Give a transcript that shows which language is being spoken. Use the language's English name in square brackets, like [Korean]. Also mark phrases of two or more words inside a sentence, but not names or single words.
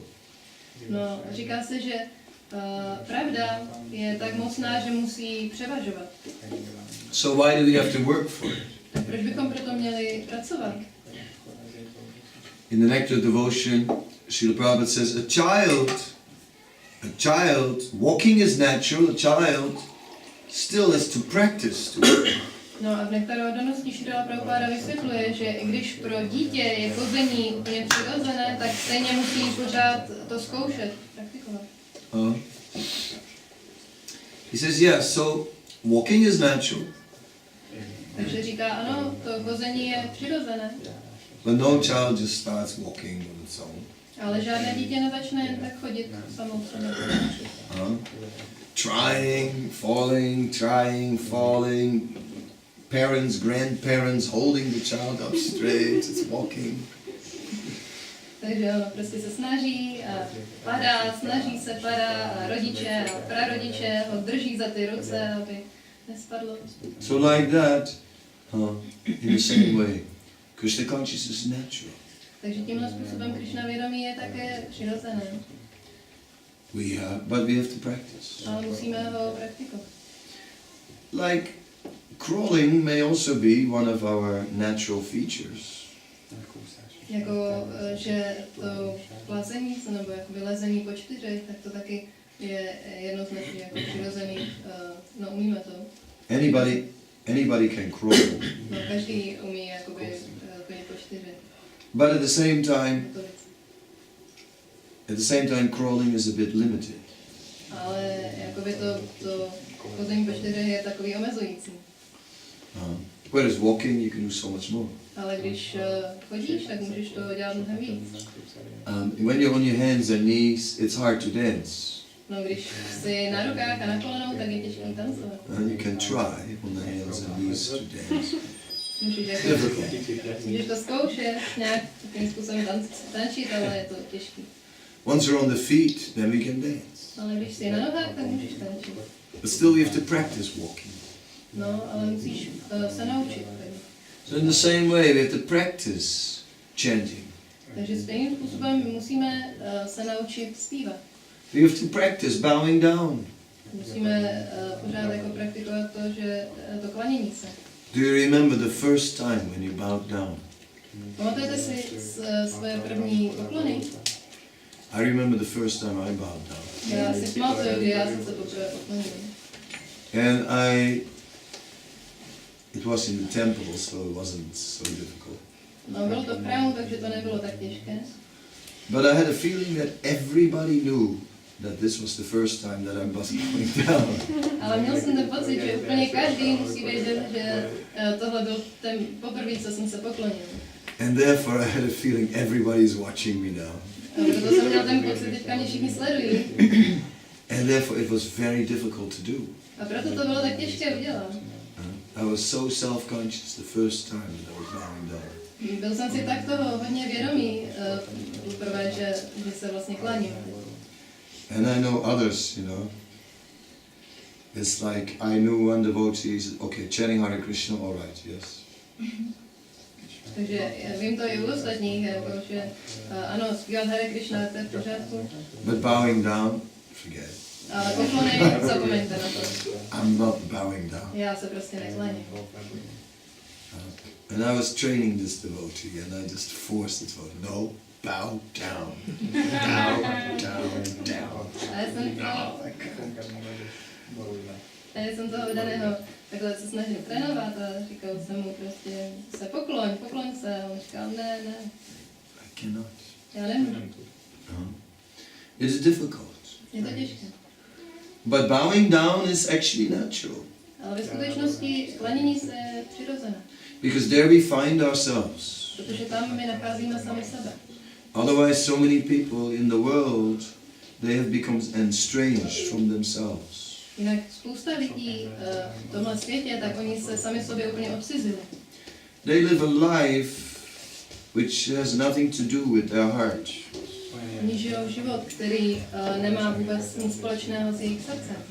[Czech] No, říká se, že pravda je tak mocná, že musí převažovat. [English] So why do we have to work for it? [Czech] Tak proč bychom proto měli pracovat? [English] In the Nectar Devotion, Srila Prabhupada says, a child, walking is natural, a child still has to practice to work. [Czech] No a v Nektaru oddanosti Srila Prabhupada vysvětluje, že i když pro dítě je chození úplně přirozené, tak stejně musí pořád to zkoušet, praktikovat. [English] He says, yes, so walking is natural. [Czech] Takže říká, ano, to chození je přirozené. [English] But no child just starts walking on its own. [Czech] Ale žádné dítě nezačne jen tak chodit samou sobě. [English] Trying, falling. Parents, grandparents holding the child up straight, it's walking. [Czech] Takže ono prostě se snaží a padá a rodiče a prarodiče ho drží za ty ruce, aby nespadlo. [English] So like that, in the same way, Krishna consciousness is natural. [Czech] Takže tímhle způsobem Krishna vědomí je také přirozené. [English] But we have to practice. [Czech] Ale musíme ho praktikovat. [English] Like crawling may also be one of our natural features. [Czech] Jako, že to plazení nebo jako vylezení po čtyřech, tak to taky je jednoznačně jako přirozený, no umíme to. [English] Anybody can crawl. [Czech] No každý umí jakoby chodit po čtyřech. [English] But at the same time crawling is a bit limited. [Czech] Ale jakoby to chození po čtyřech je takový omezující. [English] Whereas walking you can do so much more. [Czech] Ale když chodíš, tak můžeš to dělat mnohem víc. [English] When you're on your hands and knees, it's hard to dance. [Czech] No, když jsi na rukách a na kolenou, tak je těžký tancovat. [English] And you can try on the hands and knees to dance. [Czech] Můžeš to zkoušet, nějak tím způsobem tančit, ale je to těžký. [English] Once you're on the feet, then we can dance. [Czech] Ale když jsi na nohách, tak můžeš tančit. [English] But still we have to practice walking. [Czech] No, ale musíš se naučit. [English] So in the same way we have to practice chanting. [Czech] Takže stejným způsobem musíme se naučit zpívat. [English] We have to practice bowing down. [Czech] Musíme pořád jako praktikovat to, že to klanění se. [English] Do you remember the first time when you bowed down? [Czech] Pamatujete si svoje první poklony? [English] I remember the first time I bowed down. [Czech] Já si pamatuju, kdy já jsem se poprvé poklonil. [English] And it was in the temple, so it wasn't so difficult. [Czech] No, bylo to v chrámu, takže to nebylo tak těžké. [English] But I had a feeling that everybody knew that this was the first time that I was bowing down. [Czech] Ale měl jsem ten pocit, že úplně každý musí vědět, že tohle byl ten poprvé, co jsem se poklonil. [English] And therefore I had a feeling everybody's watching me now. [Czech] A proto jsem měl ten pocit, teďka mě všichni sledují. [English] And therefore it was very difficult to do. [Czech] A proto to bylo tak těžké udělat. [English] I was so self-conscious the first time that I was bowing down. [Czech] Byl jsem si tak toho hodně vědomý, poprvé, že se vlastně klaním. [English] And I know others, you know. It's like I knew one devotee said, okay, chanting Hare Krishna, all right, yes. [Czech] Takže vím to i u ostatních, jako, že ano, zpívat Hare Krishna, to je v pořádku. [English] But bowing down, forget it. [Czech] Ale poklony, zapomeňte na to. [English] I'm not bowing down. [Czech] Já se prostě nekláním. [English] And I was training this devotee, and I just forced it for no, bow down, bow down, down. [Czech] A já jsem toho vydaného takhle se snažil trénovat a říkal jsem mu prostě se pokloň se. A on říkal ne. [English] I cannot. [Czech] Já nemůžu. [English] It's difficult. [Czech] Je to těžké. [English] But bowing down is actually natural. [Czech] Ale ve skutečnosti klanění se je přirozené. [English] Because there we find ourselves. [Czech] Protože tam my nacházíme sami sebe. [English] Otherwise, so many people in the world, they have become estranged from themselves. [Czech] Jinak spousta lidí v tomhle světě, tak oni se sami sobě úplně odcizili. [English] They live a life which has nothing to do with their heart. [Czech] Oni žijou život, který nemá vůbec nic společného s jejich srdcem.